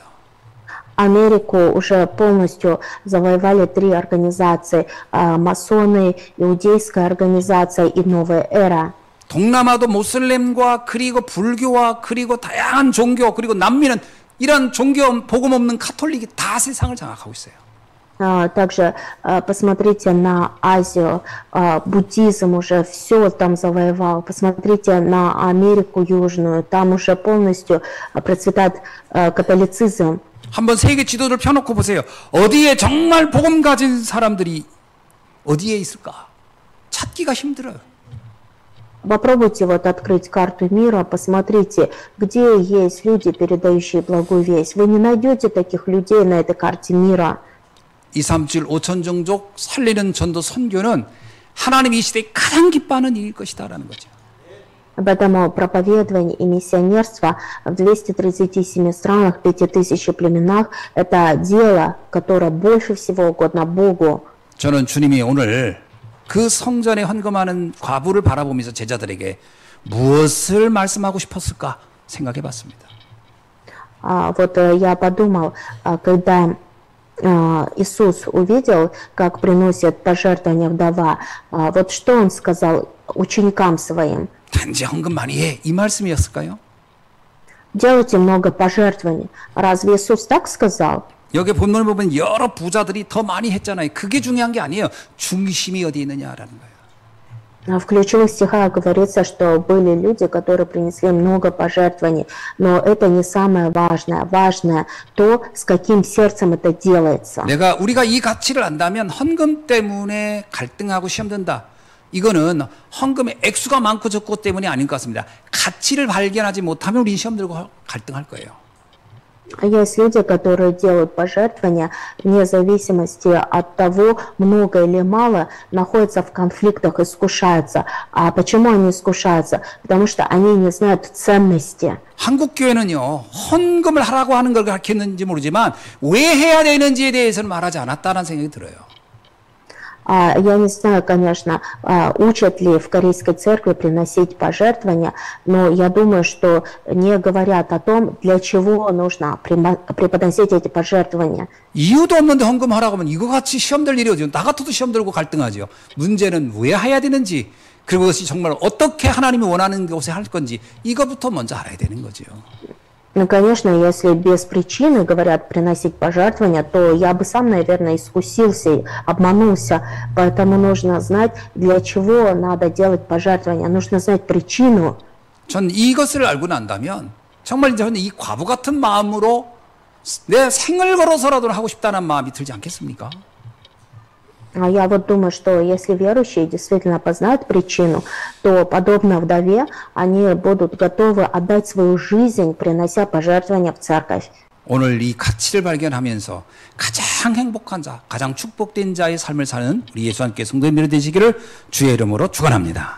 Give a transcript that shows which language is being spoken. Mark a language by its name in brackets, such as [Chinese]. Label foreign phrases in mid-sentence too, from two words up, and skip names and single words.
[Russian] Америку уже полностью завоевали три организации: масоны, иудейская организация и новая эра. [Korean] 동남아도 모슬렘과 그리고 불교와 그리고 다양한 종교 그리고 남미는 이런 종교 복음 없는 카톨릭이 다 세상을 장악하고 있어요. [Russian] Также посмотрите на Азию, буддизм уже все там завоевал. Посмотрите на Америку Южную, там уже полностью процветает католицизм. [Korean] 한번 세계 지도를 펴놓고 보세요. 어디에 정말 복음 가진 사람들이 어디에 있을까? 찾기가 힘들어요. [Russian] Попробуйте вот открыть карту мира, посмотрите, где есть люди, передающие благую весть. Вы не найдете таких людей на этой карте мира. [Korean] 2, 3줄 5천 종족 살리는 전도 선교는 하나님이 이 시대에 가장 기뻐하는 일일 것이다라는 거죠. [Russian] Поэтому проповедование и миссионерство в 237 странах, 5000 племенах – это дело, которое больше всего угодно Богу. [Korean] 저는 주님이 오늘 그 성전에 헌금하는 과부를 바라보면서 제자들에게 무엇을 말씀하고 싶었을까 생각해 봤습니다. [Russian] Вот я подумал, когда Иисус увидел, как приносит пожертвования вдова, вот что Он сказал ученикам Своим? [Korean] 단지 헌금 많이 해. 이 말씀이었을까요? [Russian] Делайте много пожертвований. Разве Иисус так сказал? [Korean] 여기 본문을 보면 여러 부자들이 더 많이 했잖아요. 그게 중요한 게 아니에요. 중심이 어디에 있느냐라는 거예요. [Russian] В ключевых стихах говорится, что были люди, которые принесли много пожертвований, но это не самое важное. Важное то, с каким сердцем это делается. [Korean] 우리가 이 가치를 안다면 헌금 때문에 갈등하고 시험 든다. 이거는 헌금의 액수가 많고 적고 때문이 아닌 것 같습니다. 가치를 발견하지 못하면 우리 시험 들고 갈등할 거예요. [Russian] Есть люди, которые делают пожертвования вне зависимости от того, много или мало, находятся в конфликтах, искушаются. А почему они искушаются? Потому что они не знают ценности. [Korean] 한국 교회는요, 헌금을 하라고 하는 걸 가르쳤는지 모르지만 왜 해야 되는지에 대해서는 말하지 않았다는 생각이 들어요. [Russian] Я не знаю, конечно, учат ли в Корейской церкви приносить пожертвования, но я думаю, что не говорят о том, для чего нужно преподносить эти пожертвования. [Korean] 이유도 없는데 헌금하라고 하면 이거 같이 시험 될 일이 어디요? 나 같아도 시험 들고 갈등하죠. 문제는 왜 해야 되는지, 그리고 그것이 정말 어떻게 하나님이 원하는 곳에 할 건지 이거부터 먼저 알아야 되는 거죠. [Russian] Ну, конечно, если без причины говорят приносить пожертвования, то я бы сам, наверное, искусился и обманулся. Поэтому нужно знать, для чего надо делать пожертвования. Нужно знать причину. [Korean] 전 이것을 알고 난다면 정말 저는 이 과부 같은 마음으로 내 생을 걸어서라도 하고 싶다는 마음이 들지 않겠습니까? [Russian] Я вот думаю, что если верующие действительно познают причину, то, подобно вдове, они будут готовы отдать свою жизнь, принося пожертвования в церковь. [Korean] 오늘 이 가치를 발견하면서 가장 행복한 자, 가장 축복된 자의 삶을 사는 우리 예수 함께 성도님들이 되시기를 주의 이름으로 축원합니다.